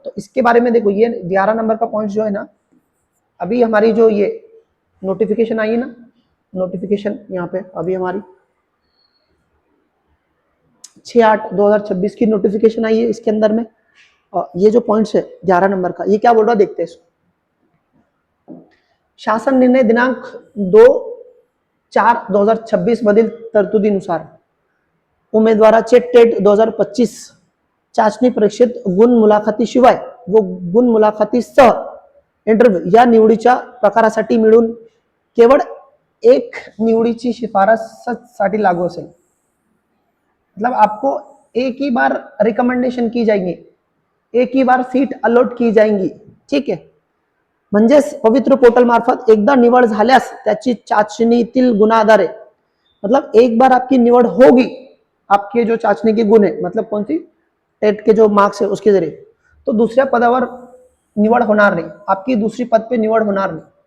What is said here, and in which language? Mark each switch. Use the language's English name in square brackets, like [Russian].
[Hindi] तो इसके बारे में देखो, ये 11 नंबर का पॉइंट जो है ना, अभी हमारी जो ये नोटिफिकेशन आई है ना, नोटिफिकेशन यहाँ पे अभी हमारी 6/8/2026 की नोटिफिकेशन आई है, इसके अंदर में ये जो पॉइंट्स है 11 नंबर का, ये क्या बोल रहा है देखते हैं इसको। शासन निर्णय दिनांक 2 [Marathi] 4/2026 मधील तरतुदीनुसार उमेदवाराचे टेट 2025 चाचणी परीक्षेत गुण मुलाखतीशिवाय व गुण मुलाखतीसह इंटरव्ह्यू या निवडीच्या प्रकारासाठी मिळून केवळ एक निवडीची शिफारससाठी लागू असेल. [Hindi] मतलब आपको एक ही बार रिकमेंडेशन की जाएंगे, एक ही बार सीट अलॉट की जाएंगी. [Marathi] ठीक आहे. म्हणजेच पवित्र पोर्टल मार्फत एकदा निवड झाल्यास त्याची चाचणीतील गुणाधारे, [Hindi] मतलब एक बार आपकी निवड होगी, आपके जो चाचणी के गुण है, मतलब कौन सी टेट के जो मार्क्स है उसके जरिए, [Marathi] तो दुसऱ्या पदावर निवड होणार नाही, [Hindi] आपकी दुसरी पद पे निवड होणार नाही.